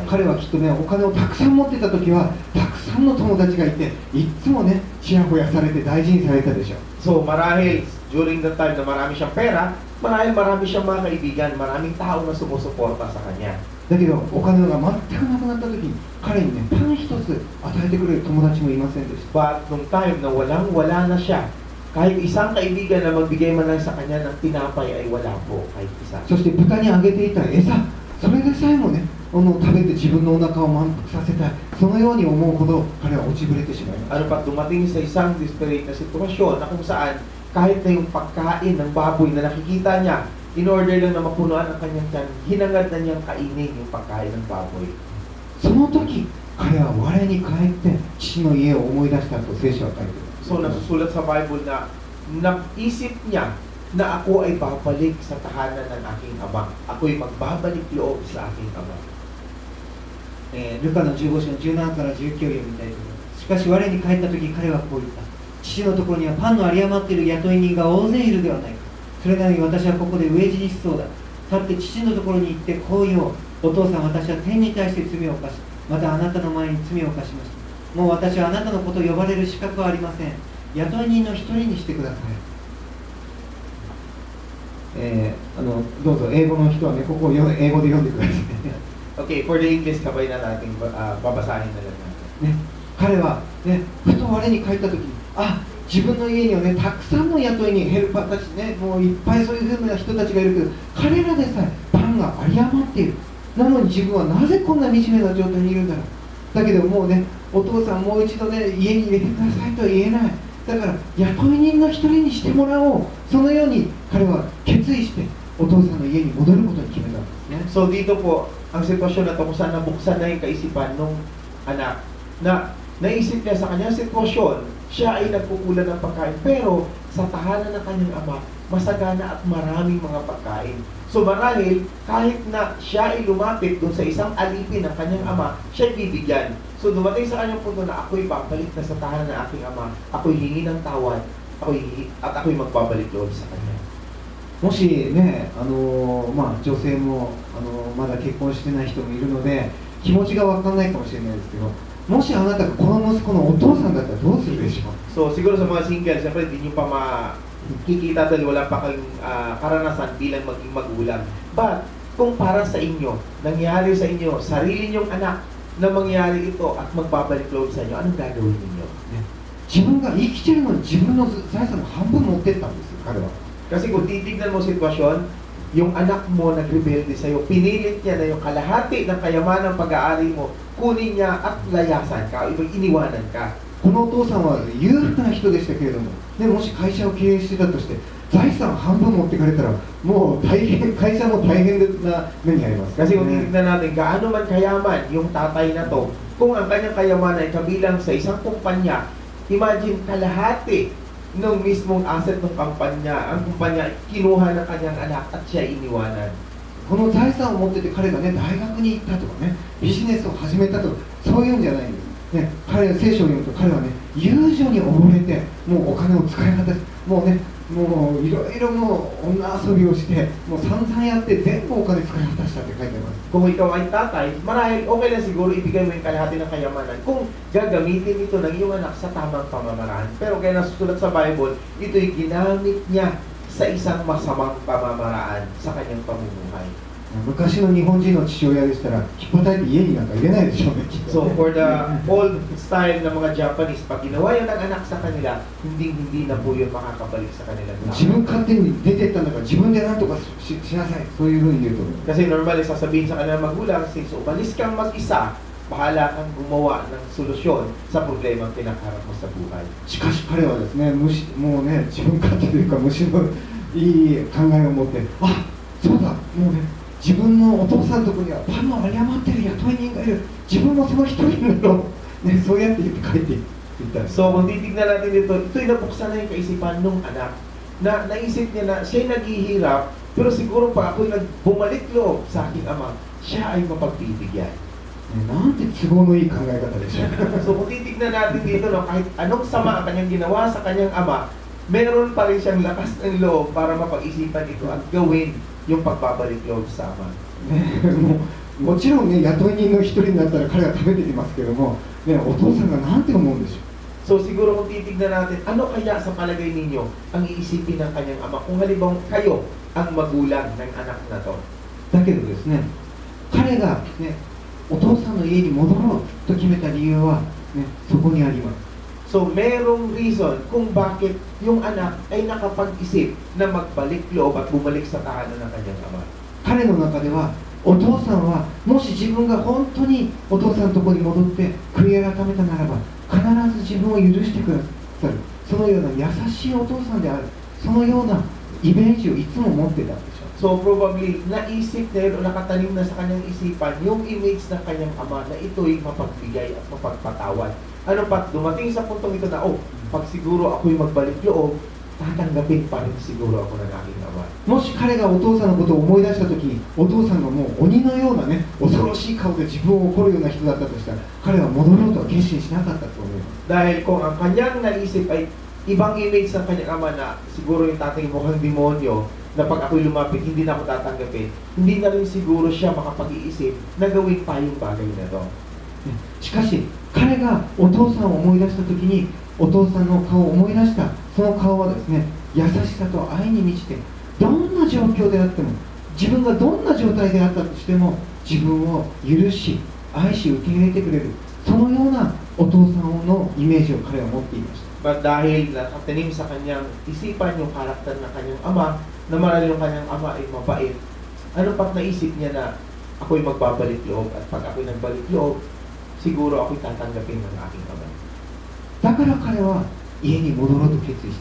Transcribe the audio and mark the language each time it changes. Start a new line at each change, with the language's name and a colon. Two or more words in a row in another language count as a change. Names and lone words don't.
Japanese: 彼はきっとね、お金をたくさん持ってた時はたくさんの友達がいて、いつもね、ちやほやされて大事にされたでしょう。
Filipino: So marahil
English: during the time
Filipino: na marami siyang pera, marami siyang mga kaibigan, maraming tao na sumusuporta sa kanya.
Japanese: だけどお金が全くなくなった時に、彼にね、パン一つ与えてくれる友達もいませんでした。
Filipino: But nung time na wala na siya, kahit isang kaibigan na magbigay man lang sa kanya ng tinapay ay wala po kahit isa.
Japanese: そして豚にあげていた餌、それでさえもね、食べて自分のお腹を満腹させたい、そのように思うほど彼は落ちぶれてしまいました。
Filipino: Ano pa, dumating sa isang desperate na sitwasyon na kung saan kahit na yung pagkain ng baboy na nakikita niya,
English: in order
Filipino: lang na mapunuan ang kanyang tiyan, hinangad na niyang kainin yung pagkain ng baboy.
Japanese: その時、彼は我に帰って父の家を思い出したと聖書は書いています。
Filipino: So nasusulat sa Bible na naisip niya na ako ay babalik sa tahanan ng aking ama. Ako'y magbabalik loob sa aking ama.
Japanese: ルカの15章の17から19を読みたいと思います。しかし我に帰った時、彼はこう言った。父のところにはパンの有り余っている雇い人が大勢いるではないか。それなのに私はここで飢え死にしそうだ。立って父のところに行ってこう言おう。お父さん、私は天に対して罪を犯し、またあなたの前に罪を犯しました。もう私はあなたのことを呼ばれる資格はありません。雇い人の一人にしてください。どうぞ英語の人はね、ここを英語で読んでください。
English: Okay, for the English,
Filipino: kabay na natin, babasahin na lang natin.
Japanese: ね、彼は、ね、ふと我に帰った時に、自分の家にはね、たくさんの雇い人、ヘルパーたちね、もういっぱいそういうふうな人たちがいるけど、彼らでさえパンが有り余っている。なのに自分はなぜこんな惨めな状態にいるんだろう。だけどもうね、お父さんもう一度ね、家に入れてくださいとは言えない。だから雇い人の一人にしてもらおう。そのように彼は決意してお父さんの家に戻ることに決めたんですね。
Filipino: So dito po, ang sitwasyon na ito kung saan nabuksan na yung kaisipan ng anak na naisip niya sa kanyang sitwasyon, siya ay nagkukulan ng pagkain, pero sa tahanan ng kanyang ama, masagana at maraming mga pagkain. So marahil, kahit na siya ay lumapit doon sa isang alipin ng kanyang ama, siya ay bibigyan. So dumating sa kanyang punto na ako'y babalik na sa tahanan ng aking ama, ako'y hingi ng tawad, ako'y magbabalik loob sa kanya.
Japanese: もしね、女性もまだ結婚してない人もいるので気持ちが分かんないかもしれないですけど、もしあなたがこの息子のお父さんだったらどうするでしょう。
Filipino: So siguro sa mga single, siyempre hindi nyo pa makikita dahil wala pa kayong karanasan bilang maging magulang. But kung para sa inyo, nangyari sa inyo, sarili nyong anak na mangyari ito at magbabalik loob sa inyo, anong gagawin ninyo?
Japanese: 自分が生きてるのに自分の財産の半分持ってったんですよ、彼は。
Filipino: Kasi kung titignan mo sitwasyon, yung anak mo nagrebelde sa'yo, pinilit niya na yung kalahati ng kayamanang pag-aari mo, kunin niya at layasan ka, o iniwanan ka.
Japanese: このお父さんは裕福な人でしたけれども、ね、もし会社を経営してたとして、財産半分持ってかれたら、もう大変、会社も大変な目に遭います。
Filipino: Kasi kung titignan natin, gaano man kayaman yung tatay na to, kung ang kanyang kayamanan ay kabilang sa isang kumpanya, imagine kalahati ng mismong asset ng kumpanya, ang kumpanya ay kinuha ng kanyang anak at siya iniwanan.
Japanese: この財産を持ってて彼がね、大学に行ったとかね、ビジネスを始めたとか、そういうんじゃないんです。ね、彼は聖書を読むと彼はね、遊女に溺れて、もうお金を使い果たし、もうね、もういろいろもう女遊びをして、もう散々やって全部お金使い果たしたって書いてあります。
Filipino: Kung ikaw ay tatay, marahil okay lang siguro ibigay mo yung kalahati ng kayamanan kung gagamitin ito ng iyong anak sa tamang pamamaraan. Pero kaya nasusulat sa Bible, ito'y ginamit niya sa isang masamang pamamaraan sa kanyang pamumuhay.
Japanese: 昔の日本人の父親でしたら、引っ叩いて家になんか入れないでしょうね、きっと
Filipino: So
English: for the old style
Filipino: ng mga Japanese, pag ginawa yun ng anak sa kanila, hindi na po yun makakabalik sa kanilang
Japanese: 自
Filipino: tao.
Japanese: 分勝手に出てったんだから自分で何とかしなさい、そういうふうに言うと思う。
Filipino: Kasi normally sasabihin sa kanilang magulang, since umalis kang mag-isa, bahala kang gumawa ng solusyon sa problemang pinakaharap mo sa buhay.
Japanese: しかし彼はですね、もうね、自分勝手というか虫のいい考えを持って、あ、そうだ、もうね、自分のお父さんのところにはパンの有り余ってる雇い人がいる、自分もその一人になろう、ね、そうやって言って帰っていったんです。
Filipino: So kung titignan natin dito, ito'y nabuksan na yung kaisipan nung anak na naisip niya na siya'y naghihirap, pero siguro pa ako'y bumalik loob sa aking ama, siya ay mapagbibigyan.
Japanese: なんて都合のいい考え方でしょう。
Filipino: So kung titignan natin dito, no, kahit anong sama ang kanyang ginawa sa kanyang ama, meron pa rin siyang lakas ng loob para mapag-isipan ito at gawin yung pagbabalik loob sa ama.
Japanese: ね、もちろんね、雇い人の一人になったら彼は食べてきますけども、ね、お父さんがなんて思うんでしょう。
Filipino: So siguro kung titignan natin, ano kaya sa palagay ninyo ang iisipin ng kanyang ama kung halimbawa kayo ang magulang ng anak na to?
Japanese: だけどですね、彼が、ね、お父さんの家に戻ろうと決めた理由は、ね、そこにあります。
Filipino: So merong reason kung bakit yung anak ay nakapag-isip na magbalik loob at bumalik sa tahanan ng kanyang ama.
Japanese: 彼の中では、お父さんはもし自分が本当にお父さんのところに戻って悔い改めたならば、必ず自分を許してくださる、そのような優しいお父さんである、そのようなイメージをいつも持ってたんでしょう。
Filipino: So probably naisip na yun o nakatanim na sa kanyang isipan yung image ng kanyang ama na ito'y mapagbigay at mapagpatawad. Ano pa, dumating sa puntong ito na, pag siguro ako'y magbalik loob, tatanggapin pa rin siguro ako ng aking ama.
Japanese: もし彼がお父さんのことを思い出したときに、お父さんがもう鬼のようなね、恐ろしい顔で自分を怒るような人だったとしたら、彼は戻ろうとは決心しなかったと思います。
Filipino: Dahil kung ang kanyang naisip ay ibang image ng kanyang ama na siguro yung tatay mukhang demonyo, na pag ako'y lumapit, hindi na ako tatanggapin, hindi na rin siguro siya makapag-iisip na gawin pa yung bagay na to.
Japanese: しかし、彼がお父さんを思い出したときに、お父さんの顔を思い出した、その顔はですね、優しさと愛に満ちて、どんな状況であっても、自分がどんな状態であったとしても、自分を許し、愛し、受け入れてくれる、そのようなお父さんのイメージを彼は持っていました。
Filipino: But dahil nakatanim sa kanyang isipan yung karakter ng kanyang ama, na marahil yung kanyang ama ay mabait, ano pa't naisip niya na ako'y magbabalik loob at pag ako'y nagbalik loob, siguro ako'y tatanggapin ng aking ama.
Japanese: だから彼は家に戻ろうと決意した。